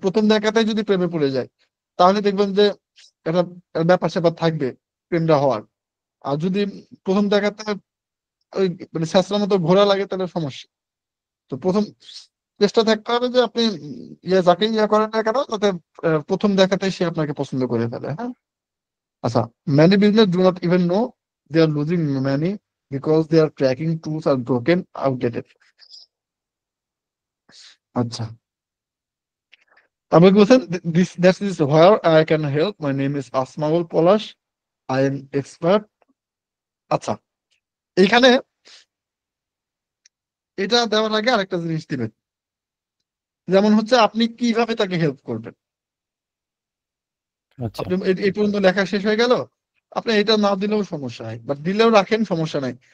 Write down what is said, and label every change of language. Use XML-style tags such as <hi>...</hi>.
<bn>প্রথম দেখাতে যদি প্রেমে পড়ে যায়, তাহলে দেখবেন যে একটা একটা ব্যাপার স্যাপার থাকবে প্রেমটা হওয়ার। আর যদি প্রথম দেখাতে ওই মানে ছেঁচড়ার মতো ঘোরা লাগে, তাহলে সমস্যা। তো প্রথম চেষ্টা থাকতে হবে যে আপনি যাকে ইয়ে করেন না কেন, যাতে প্রথম দেখাতে সে আপনাকে পছন্দ করে ফেলে। হ্যাঁ, আচ্ছা,</bn> <en>many business do not even know they are losing money because their tracking tools are broken, outdated.</en> <bn>আচ্ছা, আপনি বলছেন</bn> <en>this that is where I can help, my name is Asmaul Palash, I am expert.</en> <bn>আচ্ছা, এইখানে এটা দেওয়ার আগে আরেকটা জিনিস দিবেন, যেমন হচ্ছে আপনি কিভাবে তাকে হেল্প করবেন। আচ্ছা আপনি এই পর্যন্ত লেখা শেষ হয়ে গেল, আপনি এটা না দিলেও সমস্যা নাই, বাট দিলেও রাখেন, সমস্যা নাই।</bn>